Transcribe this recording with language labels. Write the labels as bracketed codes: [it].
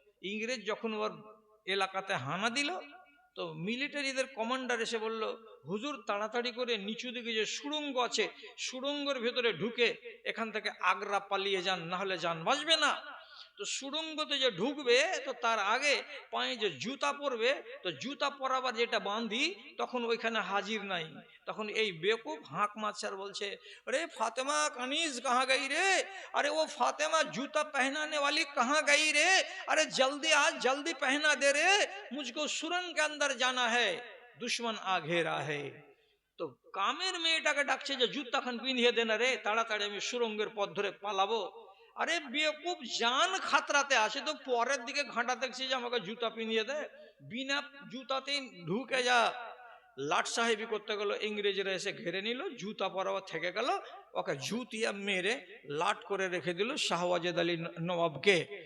[bn] ইংরেজ যখন ওর এলাকাতে হানা দিল, তো মিলিটারিদের কমান্ডার এসে বলল, হুজুর তাড়াতাড়ি করে নিচু দিকে যে সুড়ঙ্গ আছে, সুড়ঙ্গের ভেতরে ঢুকে এখান থেকে আগ্রা পালিয়ে যান, না হলে যান বাঁচবে না। তো সুড়ঙ্গতে যে ঢুকবে, তো তার আগে পায়ে যে জুতা পরবে, তো জুতা পরাবার যেটা বাঁধি তখন ওইখানে হাজির নাই। তখন এই বেকুব হাঁক মারছে আর বলছে, [hi] अरे फातिमा कनीज कहाँ गई रे? अरे वो फातिमा जूता पहनाने वाली कहाँ गई रे? अरे जल्दी आज जल्दी पहना दे रे, मुझको सुरंग के अंदर जाना है, दुश्मन आ घेरा है। [bn] তো কামের মেয়েটাকে ডাকছে যে জুতা খান পিঁধিয়ে দেন রে, তাড়াতাড়ি আমি সুরঙ্গের পথ ধরে পালাবো। আরে বেকুব, জান খাতরাতে আসে, তো পরের দিকে ঘাঁটা দেখছি যে আমাকে জুতা পিঁধিয়ে দে, বিনা জুতাতেই ঢুকে যা। লাট সাহেবি করতে গেল, ইংরেজরা এসে ঘিরে নিল, জুতা পরাও থেকে গেল, ওকে জুতিয়া মেরে লাট করে রেখে দিল শাহ ওয়াজেদ আলী নবাবকে।